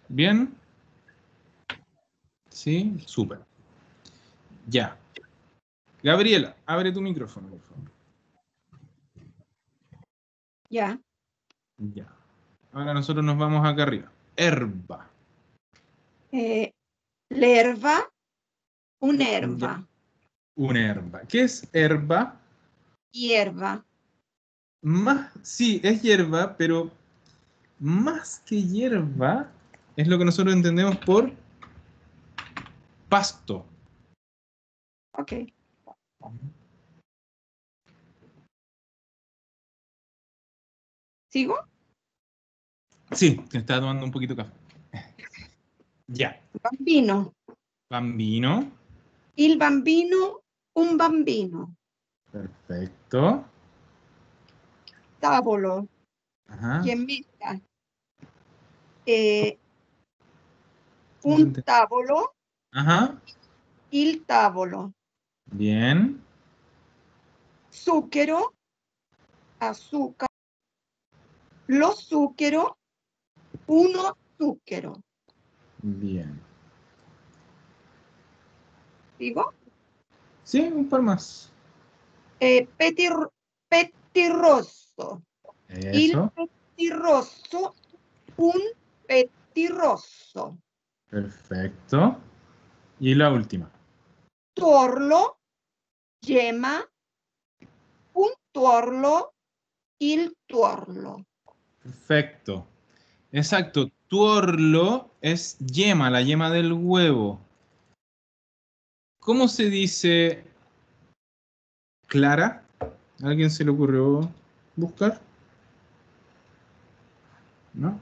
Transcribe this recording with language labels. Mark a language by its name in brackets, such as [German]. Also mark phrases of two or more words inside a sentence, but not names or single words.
[Spanish] ¿Bien? Sí, súper. Ya. Gabriela, abre tu micrófono, por favor. Ya. Ya. Ahora nosotros nos vamos acá arriba. [Italian] Herba. L'erba, un'erba. [Spanish] Una herba. ¿Qué es herba? Hierba. Más, sí, es hierba, pero más que hierba es lo que nosotros entendemos por pasto. Ok. ¿Sigo? Sí, te estaba tomando un poquito de café. Ya. [Italian] Bambino. Bambino. Il bambino, un bambino. [Spanish] Perfecto. [Italian] Tavolo. [Spanish] Ajá. ¿Quién mesa? [Italian] Un tavolo, [Spanish] Ajá. [Italian] il tavolo. [Spanish] Bien. [Italian] Zucchero, azúcar. Lo zucchero, uno zucchero. [Spanish] Bien. ¿Digo? Sí, un par más. [Italian] Pettirrosso. Il [Spanish] Eso. [Italian] pettirrosso, un pettirrosso. [Spanish] Perfecto. Y la última. [Italian] Tuorlo, yema, un tuorlo, il tuorlo. [Spanish] Perfecto. Exacto. Tuorlo es yema, la yema del huevo. ¿Cómo se dice clara? ¿A alguien se le ocurrió buscar? ¿No?